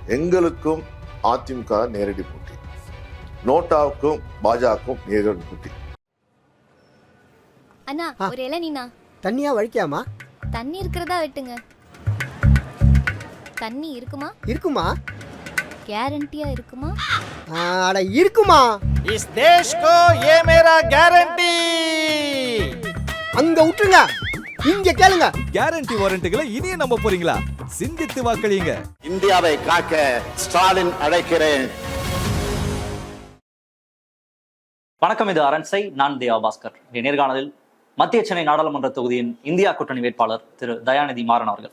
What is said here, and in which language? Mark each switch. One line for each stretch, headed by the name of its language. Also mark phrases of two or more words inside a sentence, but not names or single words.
Tamil: எங்களுக்கும் அதிமுக நேரடி போட்டி, நோட்டாவுக்கும் பாஜகவுக்கும் நேரடி போட்டி. அண்ணா ஒரு இளநீனா தண்ணியா வழிக்காமா? தண்ணி இருக்கிறதா வெட்டுங்க. தண்ணி இருக்குமா? இருக்குமா? கேரண்டியா இருக்குமா? அட இருக்குமா?
Hindi: इस देश को ये मेरा गारंटी.
Tamil: அங்க விட்டுருங்க, இங்க கேளுங்க. கேரண்டி வாரண்டிகளை இனியே நம்ப போறீங்களா? சிந்தித்து வாக்களியுங்க. இந்தியாவை காக்க ஸ்டாலின் அழைக்கிறேன். வணக்கம், இது அரண்சை. நான் தேவா பாஸ்கர். நேர்காணலில் மத்திய சென்னை நாடாளுமன்ற தொகுதியின் இந்தியா கூட்டணி வேட்பாளர் திரு தயாநிதி மாறன் அவர்கள்.